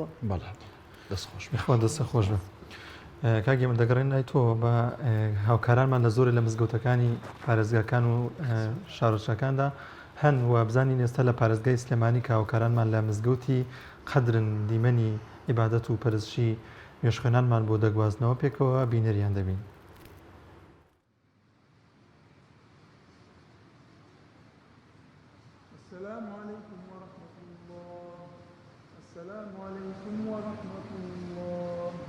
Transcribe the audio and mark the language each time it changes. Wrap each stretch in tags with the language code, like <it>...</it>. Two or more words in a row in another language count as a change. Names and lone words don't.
<ckb>بەڵێ دەستە خۆش بە کاگێ من دەگەڕێن لای تۆ بە هاوکارانمان لە زۆرە لە مزگەوتەکانی پارێزگاکان و شارۆچەکاندا هەن و بزانین ئێستا لە پارێزگای سلێمانی کە هاوکارانمان لە مزگەوتی قەدرن دیمەنی عیبادەت و پەرستشی نوێژخوێنانمان بۆ دەگوازنەوە پێکەوە بینەریان دەبین.</ckb> <ar>السلام عليكم ورحمة الله. السلام عليكم ورحمة الله.</ar>